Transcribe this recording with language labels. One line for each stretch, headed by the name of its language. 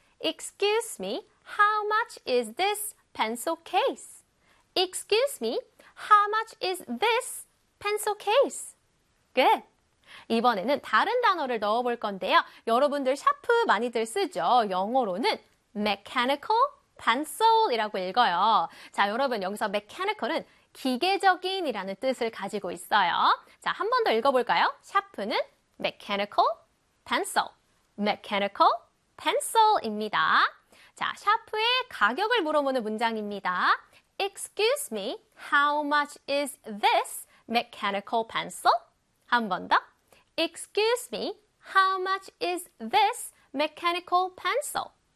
English: Excuse me, how much is this pencil case? Excuse me, how much is this pencil case? Good.
Korean: 이번에는 다른 단어를 넣어볼 건데요. 여러분들 샤프 많이들 쓰죠. 영어로는 mechanical pencil이라고 읽어요. 자, 여러분 여기서 mechanical은 기계적인 이라는 뜻을 가지고 있어요. 자, 한 번 더 읽어볼까요? 샤프는 mechanical pencil, mechanical pencil입니다. 자, 샤프의 가격을 물어보는 문장입니다.
English: Excuse me, how much is this mechanical pencil?
Korean: 한 번 더.
English: Excuse me, how much is this mechanical pencil?